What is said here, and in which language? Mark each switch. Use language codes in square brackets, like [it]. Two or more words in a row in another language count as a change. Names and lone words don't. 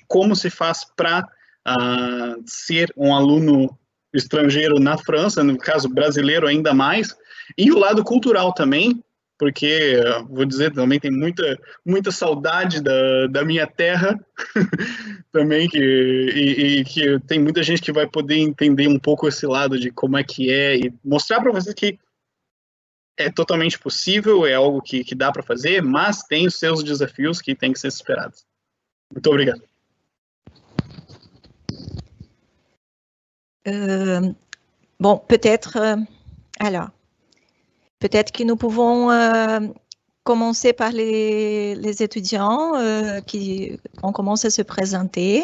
[pt] como se faz para ser um aluno estrangeiro na França, no caso brasileiro ainda mais, e o lado cultural também, porque, vou dizer, também tem muita saudade da minha terra, também, que tem muita gente que vai poder entender um pouco esse lado de como é que é, e mostrar para vocês que é totalmente possível, é algo que dá para fazer, mas tem os seus desafios que têm que ser superados. Muito obrigado. [fr] Bon, peut-être, alors, peut-être que nous pouvons commencer par les étudiants qui on commence à se présenter.